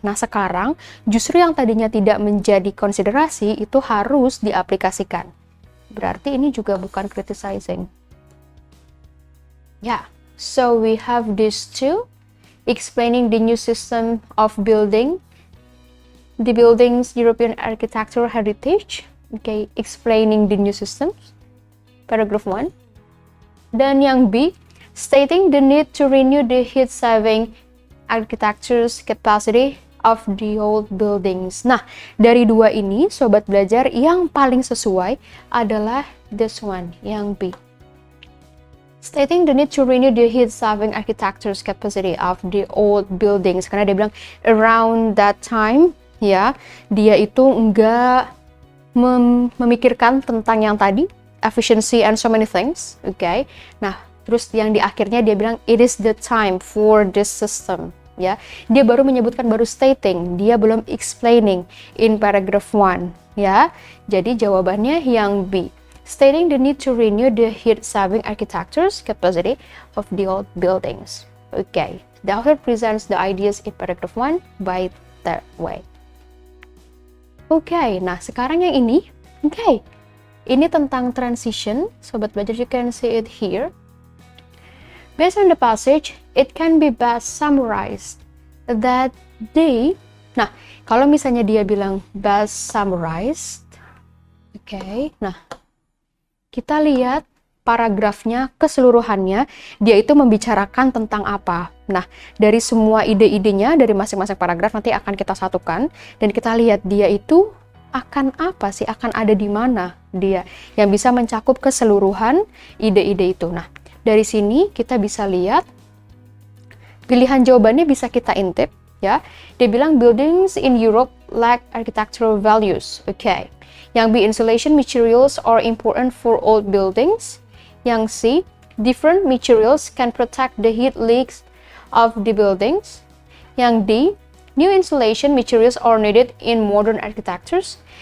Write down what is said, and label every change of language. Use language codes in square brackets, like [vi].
[id] Nah, sekarang justru yang tadinya tidak menjadi konsiderasi itu harus diaplikasikan. Berarti ini juga bukan criticizing. [en] So we have these two, explaining the new system of building the building's European architectural heritage. Explaining the new systems, paragraph 1. [id] Dan yang B, [en] stating the need to renew the heat-saving architecture's capacity of the old buildings. [id] Nah, dari dua ini, sobat belajar, yang paling sesuai adalah [en] this one, [id] yang B. [en] Stating the need to renew the heat-saving architecture's capacity of the old buildings. [id] Karena dia bilang, [en] around that time, [id] dia itu enggak memikirkan tentang yang tadi, [en] efficiency and so many things. [id] Nah, Terus yang di akhirnya dia bilang [en] it is the time for this system. [id] Ya, dia baru menyebutkan, baru stating, dia belum [en] explaining in paragraph 1. [id] Ya, jadi jawabannya yang B. [en] Stating the need to renew the heat-saving architecture's capacity of the old buildings. Okay, the author presents the ideas in paragraph 1 by that way. [id] Okay, nah sekarang yang ini, ini tentang transition. Sobat belajar, [en] you can see it here. Based on the passage, it can be best summarized that they, [id] nah kalau misalnya dia bilang best summarized, nah kita lihat paragrafnya keseluruhannya, dia itu membicarakan tentang apa. Nah, dari semua ide-idenya, dari masing-masing paragraf nanti akan kita satukan, dan kita lihat dia itu akan apa sih, akan ada di mana dia, yang bisa mencakup keseluruhan ide-ide itu. Nah, dari sini kita bisa lihat, pilihan jawabannya bisa kita intip, ya. Dia bilang, [en] buildings in Europe lack architectural values. Yang B, insulation materials are important for old buildings. Yang C, different materials can protect the heat leaks of the buildings. Yang D, new insulation materials are needed in modern architectures.